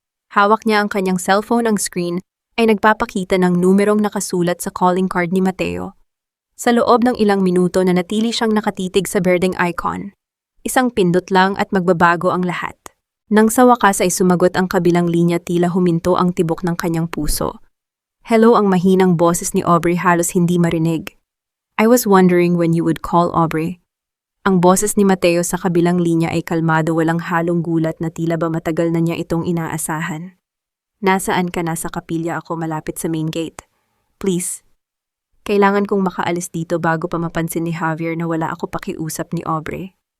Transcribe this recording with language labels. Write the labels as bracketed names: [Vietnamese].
[Filipino] Hawak niya ang kanyang cellphone, ang screen ay nagpapakita ng numerong nakasulat sa calling card ni Mateo. Sa loob ng ilang minuto na natili siyang nakatitig sa berdeng icon. Isang pindot lang at magbabago ang lahat. Nang sa wakas ay sumagot ang kabilang linya, tila huminto ang tibok ng kanyang puso. Hello, ang mahinang boses ni Aubrey halos hindi marinig. [English] I was wondering when you would call, Aubrey. [Filipino] Ang boses ni Mateo sa kabilang linya ay kalmado, walang halong gulat na tila ba matagal na niya itong inaasahan. Nasaan ka? Nasa kapilya ako malapit sa main gate. Please. Kailangan kong makaalis dito bago pa mapansin ni Javier na wala ako pakiusap ni Aubrey.